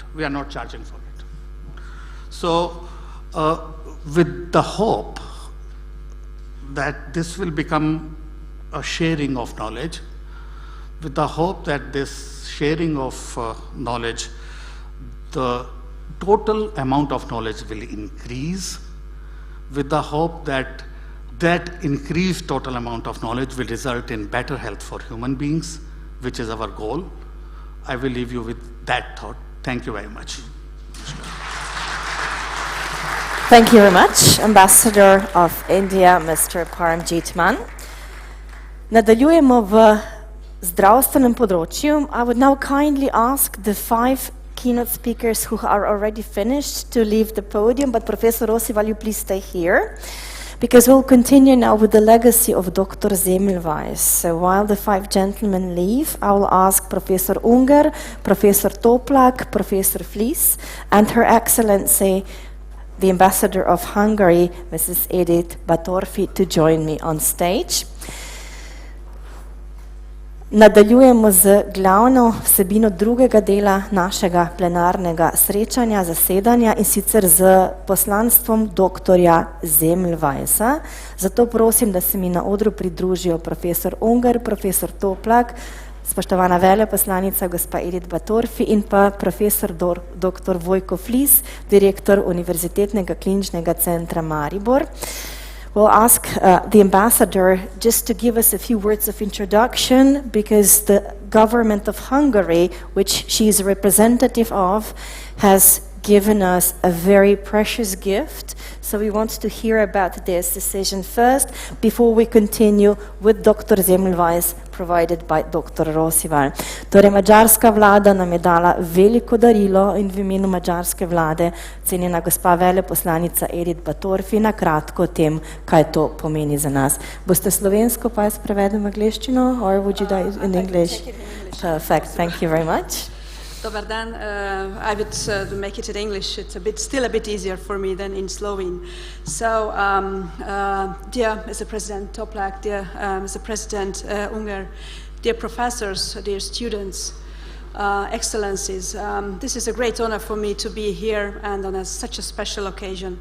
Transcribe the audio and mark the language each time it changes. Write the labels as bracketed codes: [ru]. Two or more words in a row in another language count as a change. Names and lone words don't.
[en] We are not charging for it. So, with the hope that this will become a sharing of knowledge, with the hope that this sharing of knowledge, the total amount of knowledge will increase, with the hope that that increased total amount of knowledge will result in better health for human beings, which is our goal. I will leave you with that thought. Thank you very much. Thank you very much, Ambassador of India, Mr. Paramjit Man. [sl] Nadaljujemo v zdravstvenem področju. [en] I would now kindly ask the 5 keynote speakers who are already finished to leave the podium, but Professor Rossi, will you please stay here? Because we'll continue now with the legacy of Dr. Semmelweis. So while the 5 gentlemen leave, I will ask Professor Unger, Professor Toplak, Professor Vlies, and Her Excellency, the Ambassador of Hungary, Mrs. Edith Batorfi, to join me on stage. [sl] Nadaljujemo z glavno vsebino drugega dela našega plenarnega srečanja, zasedanja, in sicer z poslanstvom doktorja Zemljvajsa. Zato prosim, da se mi na odru pridružijo profesor Unger, profesor Toplak, spoštovana veleposlanica gospa Edith Batorfi in pa profesor dr. Vojko Flis, direktor Univerzitetnega kliničnega centra Maribor. [en] We'll ask the ambassador just to give us a few words of introduction, because the government of Hungary, which she is a representative of, has given us a very precious gift. So we want to hear about this decision first, before we continue with Dr. Zemljvajs, provided by Dr. Rosival. [sl] Torej, mađarska vlada nam je dala veliko darilo in v imenu mađarske vlade cenjena gospa veleposlanica Edith Batorfi na kratko o tem, kaj to pomeni za nas. Boste slovensko pa jaz prevedem v angleščino, [en] or would you do it in English? Perfect, thank you very much. [hr] Dobar dan. [en] I would make it in English. It's still a bit easier for me than in Slovene. So, dear Mr. President Toplak, dear Mr. President Unger, dear professors, dear students, excellencies, this is a great honor for me to be here and on such a special occasion.